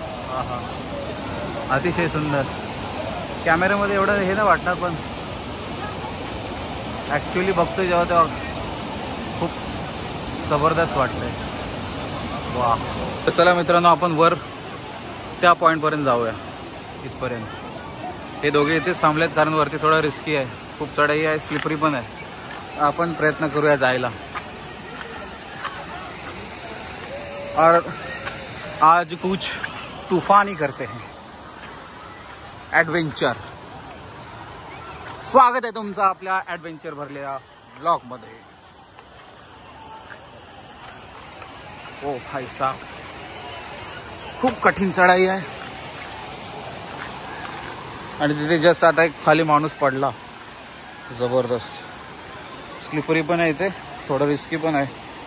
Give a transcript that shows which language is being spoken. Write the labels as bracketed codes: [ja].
[mr] हा हा, अतिशय सुंदर. कॅमेऱ्यामध्ये एवढं हे नाही वाटणार, पण ॲक्च्युली बघतोय जेव्हा तेव्हा खूप जबरदस्त वाटतंय. वा. तर चला मित्रांनो, आपण वर त्या पॉईंटपर्यंत जाऊया. इथपर्यंत हे दोघे इथेच थांबलेत, कारण वरती थोडं रिस्की आहे, खूप चढाई आहे, स्लिपरी पण आहे. आपण प्रयत्न करूया जायला. [hi] और आज कुछ तूफानी करते हैं, ॲडव्हेंचर. [mr] स्वागत आहे तुमचं आपल्या ॲडव्हेंचर भरलेल्या ब्लॉग मध्ये. [hi] ओ भाई साहब, [mr] खूप कठीण चढाई आहे. आणि तिथे जस्ट आता एक खाली माणूस पडला. जबरदस्त स्लिपरी पण आहे इथे, थोडं रिस्की पण आहे.